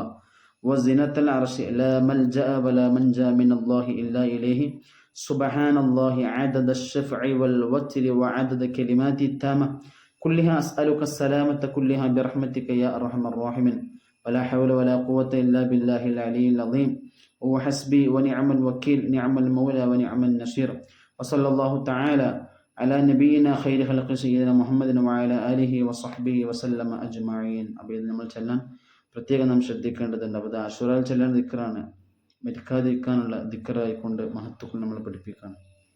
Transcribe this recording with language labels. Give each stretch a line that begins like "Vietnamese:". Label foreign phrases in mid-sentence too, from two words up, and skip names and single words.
Arabic: وزنة العرش لا ملجأ ولا منجا من الله إلا إليه سبحان الله عدد الشفع والوتر وعدد كلمات التامة كلها أسألك السلامة كلها برحمتك يا أرحم الراحمين ولا حول ولا قوة إلا بالله العلي العظيم وحسبي ونعم الوكيل نعم المولى ونعم النصير وصلى الله تعالى على نبينا خير خلق سيدنا محمد وعلى آله وصحبه وسلم أجمعين.
Malayalam: അപ്പോൾ ഇത് നമ്മൾ ചൊല്ലാൻ പ്രത്യേകം നാം ശ്രദ്ധിക്കേണ്ടതുണ്ട്. അപ്പോൾ ആശൂറയിൽ ചൊല്ലേണ്ട ദിക്റാണ്, മരിക്കാതിരിക്കാനുള്ള ദിക്റായിക്കൊണ്ട് മഹത്തുക്കൾ നമ്മൾ പഠിപ്പിക്കുകയാണ്.